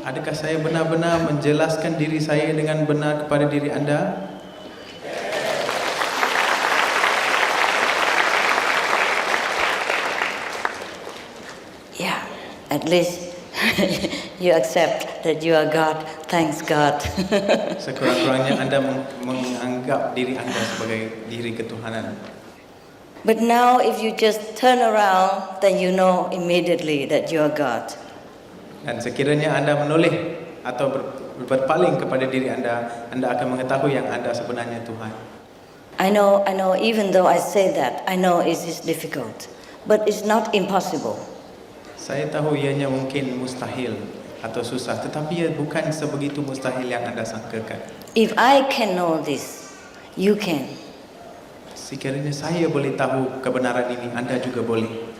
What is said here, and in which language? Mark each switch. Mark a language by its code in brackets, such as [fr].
[ms] Adakah saya benar-benar menjelaskan diri saya dengan benar kepada diri anda? [en] Yeah, at least you accept that you are God. Thanks God. [ms] Sekurang-kurangnya anda menganggap diri anda sebagai diri ketuhanan. [en] But now if you just turn around, then you know immediately that you are God. [ms] Dan sekiranya anda menoleh atau berpaling kepada diri anda akan mengetahui yang anda sebenarnya Tuhan. [en] I know, even though I say that, I know it is difficult, but it's not impossible. [ms] Saya tahu ianya mungkin mustahil atau susah, tetapi ia bukan sebegitu mustahil yang anda sangkakan. [en] If I can know this, you can. [ms] Sekiranya saya boleh tahu kebenaran ini, anda juga boleh.